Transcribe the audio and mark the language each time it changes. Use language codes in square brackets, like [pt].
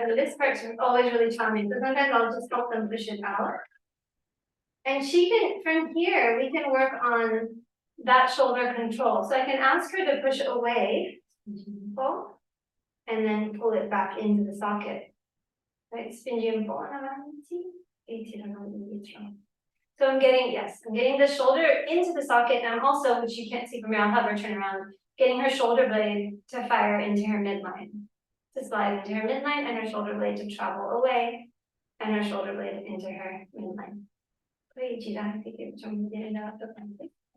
[en] This part's always really challenging. So sometimes I'll just help them push it out. And she can, from here, we can work on that shoulder control. So I can ask her to push away, pull, and then pull it back into the socket. [it] Right, spingi un po' avanti e tirano indietro. [en] So I'm getting the shoulder into the socket, and I'm also, which you can't see from here, I'll have her turn around, getting her shoulder blade to fire into her midline, to slide into her midline, and her shoulder blade to travel away, and her shoulder blade into her midline. [it] Poi girate che facciamo vedere dall'altra parte.